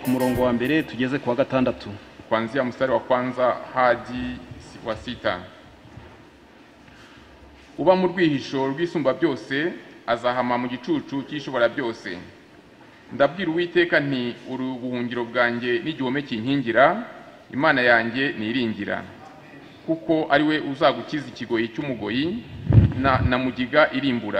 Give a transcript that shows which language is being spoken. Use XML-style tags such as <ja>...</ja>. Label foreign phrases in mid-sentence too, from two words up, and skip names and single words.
<rn>murongo wa mbere tugeze kwa gatandatu.</rn> <sw>Kuanzia mstari wa kwanza hadi wa 6.</sw> <rw>Uba mu rwihisho rw'isumba byose azahama mu gicucu cy'ishobora byose. Ndabwira Uwiteka nti uri ubuhungiro bwanjye n'igihome kinkingira, Imana yanjye niringira. Kuko ari we uzagukiza ikigoyi cy'umugoyi na mugiga irimbura.</rw>